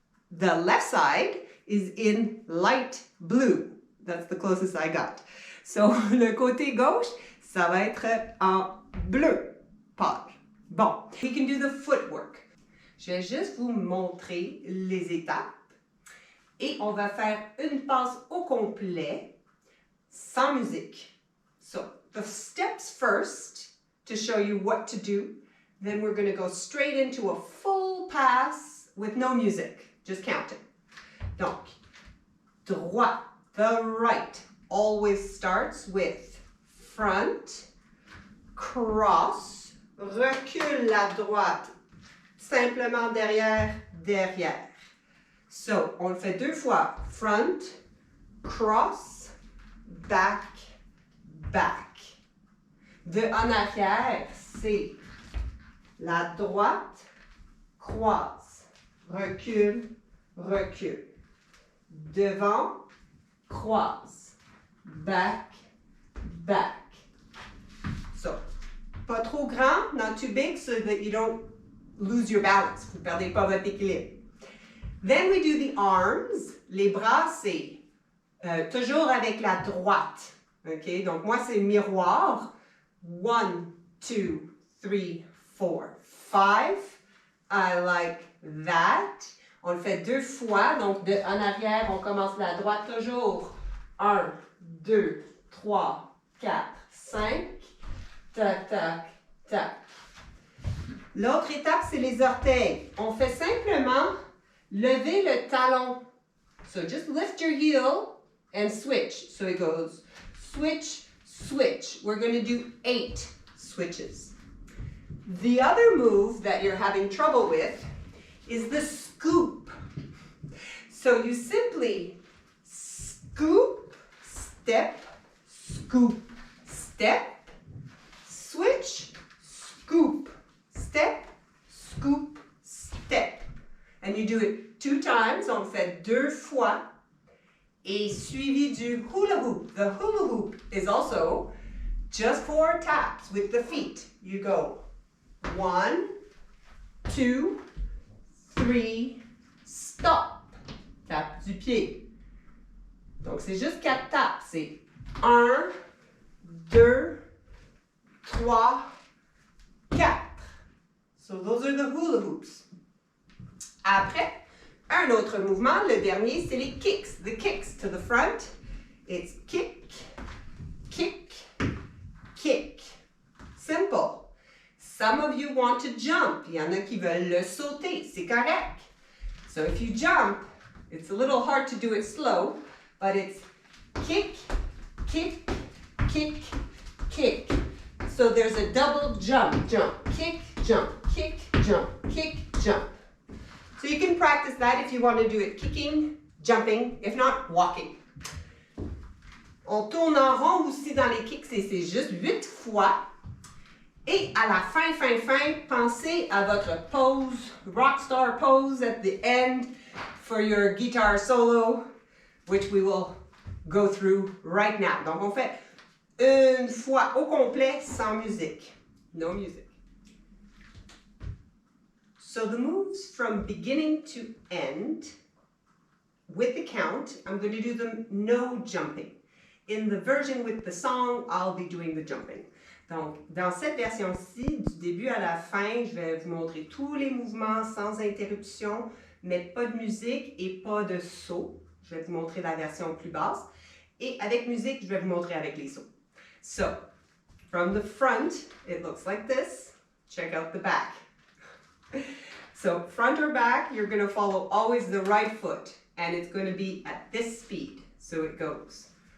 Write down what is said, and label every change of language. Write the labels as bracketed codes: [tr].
[en] The left side is in light blue. That's the closest I got. [fr] So, le côté gauche, ça va être en bleu pâle. [en] Bon, we can do the footwork. [fr] Je vais juste vous montrer les étapes. Et on va faire une passe au complet, sans musique. [en] So, the steps first, to show you what to do. Then we're going to go straight into a full pass with no music, just counting. [fr] Donc, droit, [en] the right, always starts with front, cross, [fr] recule la droite, simplement derrière, derrière. So, on le fait deux fois. [en] Front, cross, back, back. [fr] De en arrière, c'est la droite, croise, recule, recule. Devant, croise, [en] back, back. So, [fr] pas trop grand, [en] not too big, so that you don't lose your balance. [fr] Vous ne perdez pas votre équilibre. [en] Then we do the arms. [fr] Les bras, c'est toujours avec la droite. OK? Donc, moi, c'est miroir. 1, 2, 3, 4, 5. [en] I like that. [fr] On le fait deux fois. Donc, en arrière, on commence la droite toujours. 1, 2, 3, 4, 5. Tac, tac, tac. L'autre étape, c'est les orteils. On fait simplement lever le talon. [en] So just lift your heel and switch. So it goes switch, switch. We're going to do 8 switches. The other move that you're having trouble with is the scoop. So you simply scoop, step, scoop, step, switch, scoop, step, scoop, step. And you do it 2 times, [fr] on le fait 2 fois, et suivi du hula hoop. [en] The hula hoop is also just 4 taps with the feet. You go 1, 2, 3, stop. [fr] Tape du pied. Donc c'est juste 4 tapes. C'est 1, 2, 3, 4. [en] So those are the hula hoops. [fr] Après, un autre mouvement, le dernier, c'est les kicks. [en] The kicks to the front. It's kick, kick, kick. Simple. Some of you want to jump. [fr] Il y en a qui veulent le sauter. C'est correct. [en] So if you jump, it's a little hard to do it slow, but it's kick, kick, kick, kick. So there's a double jump, jump, kick, jump, kick, jump, kick, jump. So you can practice that if you want to do it kicking, jumping, if not, walking. [fr] On tourne en rond aussi dans les kicks et c'est juste 8 fois. Et à la fin, pensez à votre pose, [en] rockstar pose at the end for your guitar solo, which we will go through right now. [fr] Donc on fait une fois au complet sans musique. [en] No music. So the moves from beginning to end, with the count, I'm going to do them no jumping. In the version with the song, I'll be doing the jumping. [fr] Donc, dans cette version-ci, du début à la fin, je vais vous montrer tous les mouvements sans interruption, mais pas de musique et pas de saut. Je vais vous montrer la version plus basse. Et avec musique, je vais vous montrer avec les sauts. [en] So, from the front, it looks like this. Check out the back. So front or back, you're going to follow always the right foot, and it's going to be at this speed. So it goes